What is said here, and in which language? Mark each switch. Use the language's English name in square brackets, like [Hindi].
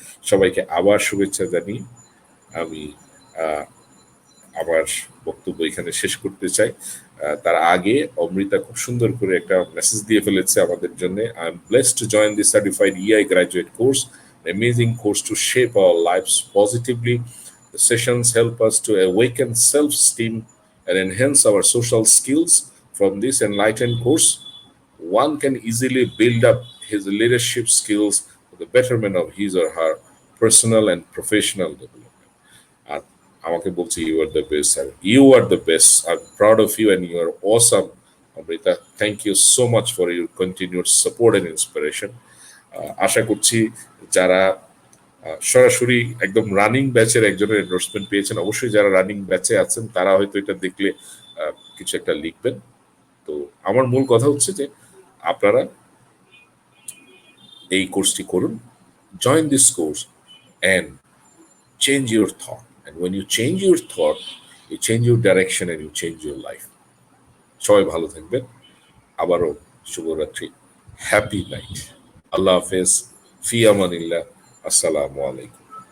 [Bangla] সবাইকে আবার শুভেচ্ছা জানিয়ে আমি আমার বক্তব্য এখানে শেষ করতে চাই। তার আগে অমৃতা খুব সুন্দর করে একটা মেসেজ দিয়ে ফেলেছে আমাদের জন্য। [English] I am blessed to join this certified EI graduate course, amazing course to shape our lives positively. The sessions help us to awaken self-esteem and enhance our social skills. From this enlightened course, one can easily build up his leadership skills for the betterment of his or her personal and professional development. [Bangla] আর আমাকে বলছে [English] You are the best, sir you are the best, I am proud of you and you are awesome. Amrita, thank you so much for your continued support and inspiration. [Bangla] আশা করছি যারা সরাসরি একদম running ব্যাচের একজনের endorsement পেয়েছেন, অবশ্যই যারা রানিং ব্যাচে আছেন তারা হয়তো এটা দেখলে কিছু একটা লিখবেন। তো আমার মূল কথা হচ্ছে যে আপনারা এই কোর্সটি করুন, [English] Join this course and change your thought. And when you change your thought, you change your direction and you change your life. [Bangla] সবাই ভালো থাকবেন। আবারও শুভরাত্রি, [English] happy night, [Bangla] আল্লাহ হাফেজ, ফি আমানিল্লাহ, আসসালামু আলাইকুম।